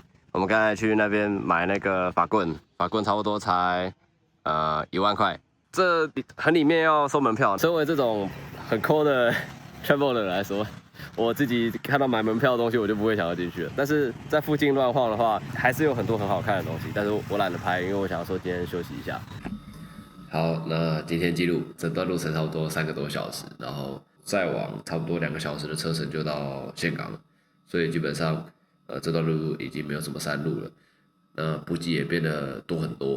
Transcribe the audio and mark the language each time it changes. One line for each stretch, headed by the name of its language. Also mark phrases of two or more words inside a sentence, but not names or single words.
Chinese: 我們剛才去那邊買那個法棍差不多才1萬塊。這很裡面要收門票。身為這種很摳的 traveler 的人來說，我自己看到買門票的東西，我就不會想要進去了。但是在附近亂晃的話，還是有很多很好看的東西。但是我懶得拍，因為我想說今天休息一下。好，那今天記錄整段路程差不多3個多小時，然後再往差不多2個小時的車程就到峴港了。所以基本上。這段路已經沒有什麼山路了，補給也變得多很多。